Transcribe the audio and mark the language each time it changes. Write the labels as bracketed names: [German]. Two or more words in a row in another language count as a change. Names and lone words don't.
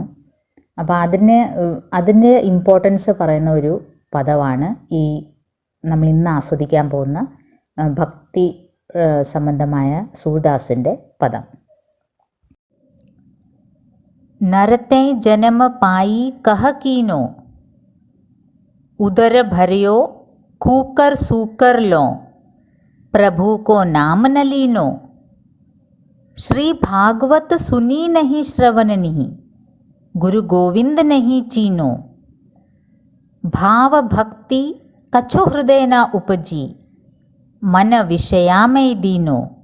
[Malayalam] അപ്പോൾ അതിൻ്റെ ഇമ്പോർട്ടൻസ് പറയുന്ന ഒരു പദമാണ് ഈ നമ്മൾ ഇന്ന് ആസ്വദിക്കാൻ പോകുന്ന ഭക്തി സംബന്ധമായ സൂർദാസിൻ്റെ പദം. [Braj] नर तैं जनम पाय कहा कीनो, उदर भरयो कूकर सूकर लौं, प्रभु को नाम न लीनो, श्री भागवत सुनी नहीं श्रवण नहीं, गुरु गोविंद नहीं चीनो, भाव भक्ति कछु हृदय न उपजी, मन विषया में दीनो,